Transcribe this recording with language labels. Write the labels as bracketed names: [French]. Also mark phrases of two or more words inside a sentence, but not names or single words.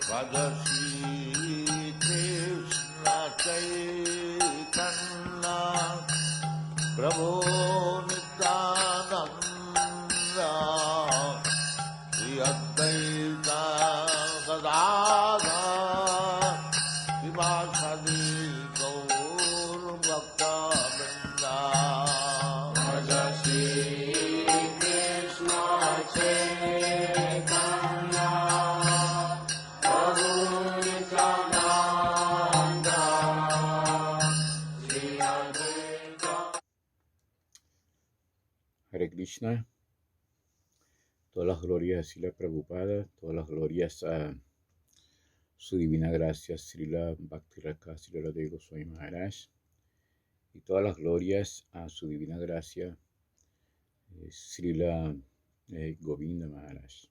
[Spanish] Shri Krishna Chaitanya Prabhu Nityananda Shri Advaita Gadadhar Srivasadi Gaur Bhakta Vrinda Shri Krishna Chaitanya Prabhu Nityananda Shri Advaita. Hare Krishna, todas las glorias a Srila Prabhupada, todas las glorias a su divina gracia Srila Bhakti-Raka Srila Radha Goswami Maharaj, y todas las glorias a su divina gracia Srila Govinda Maharaj.